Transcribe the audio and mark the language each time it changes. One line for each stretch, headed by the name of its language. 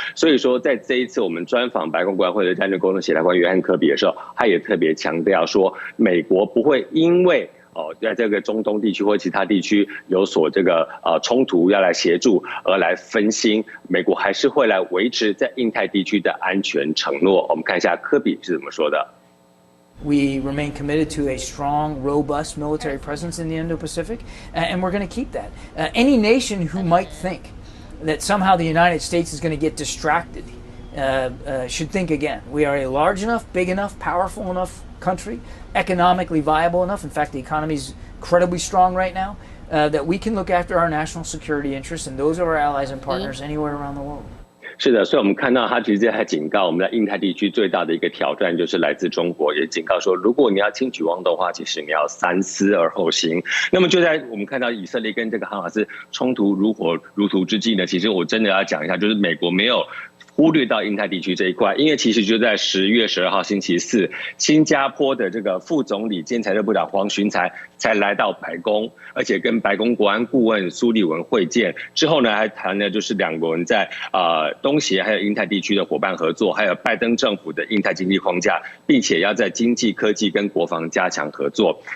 Chinese: 所以说，在这一次我们专访白宫国安会的战略沟通协调官约翰科比的时候，他也特别强调说，美国不会因为在这个中东地区或其他地区有所这个冲突要来协助而来分心，美国还是会来维持在印太地区的安全承诺。我们看一下科比是怎么说的。
English: We remain committed to a strong, robust military presence in the Indo-Pacific, and we're going to keep that. Any nation who might think that somehow the United States is going to get distracted should think again. We are a large enough, big enough, powerful enough country, economically viable enough. In fact, the economy is incredibly strong right now, that we can look after our national security interests and those of our allies and partners anywhere around the world.
Chinese: 是的，所以我们看到他其实还警告我们在印太地区最大的一个挑战就是来自中国，也警告说，如果你要轻举妄动的话，其实你要三思而后行。那么就在我们看到以色列跟这个哈马斯冲突如火如荼之际呢，其实我真的要讲一下，就是美国没有忽略到印太地区这一块，因为其实就在10月12号星期四，新加坡的这个副总理兼财政部长黄循财才来到白宫，而且跟白宫国安顾问苏利文会见之后呢，还谈了就是两国人在东协还有印太地区的伙伴合作，还有拜登政府的印太经济框架，并且要在经济、科技跟国防加强合作。